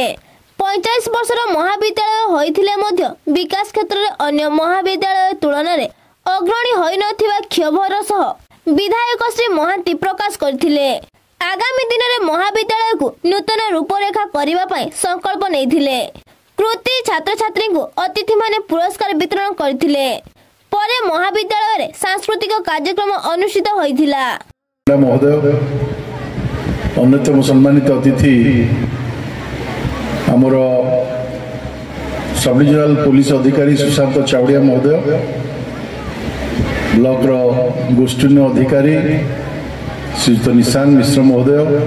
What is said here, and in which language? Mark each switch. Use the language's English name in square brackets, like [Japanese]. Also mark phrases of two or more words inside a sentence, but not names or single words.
[Odia] 45 ବର୍ଷର ମହାବିଦ୍ୟାଳୟ ହୋଇଥିଲେ ମଧ୍ୟ ବିକାଶ କ୍ଷେତ୍ରରେ ଅନ୍ୟ ମହାବିଦ୍ୟାଳୟ ତୁଳନାରେ ଅଗ୍ରଣୀ ହୋଇନଥିବା କ୍ଷୋଭର ସହ ବିଧାୟକ ଶ୍ରୀ ମହାନ୍ତି ପ୍ରକାଶ କରିଥିଲେ। ଆଗାମୀ ଦିନରେ ମହାବିଦ୍ୟାଳୟକୁ ନୂତନ ରୂପରେଖା କରିବା ପାଇଁ ସଂକଳ୍ପ ନେଇଥିଲେ। କୃତି ଛାତ୍ରଛାତ୍ରୀଙ୍କୁ ଅତିଥିମାନେ ପୁରସ୍କାର ବିତରଣ କରିଥିଲେ। ପରେ ମହାବିଦ୍ୟାଳୟରେ ସାଂସ୍କୃତିକ କାର୍ଯ୍ୟକ୍ରମ ଅନୁଷ୍ଠିତ ହୋଇଥିଲା। ଅନ୍ୟତମ ସମ୍ମାନିତ ଅତିଥି ଆମର [English] sub divisional police [Odia] ଅଧିକାରୀ ସୁଶାନ୍ତ ଚାୱଡ଼ିଆ ମହୋଦୟ, ବ୍ଲକ ଗୋଷ୍ଠୀନ୍ୟ ଅଧିକାରୀ ଶ୍ରୀଯୁତ ନିଶାନ ମିଶ୍ର ମହୋଦୟ,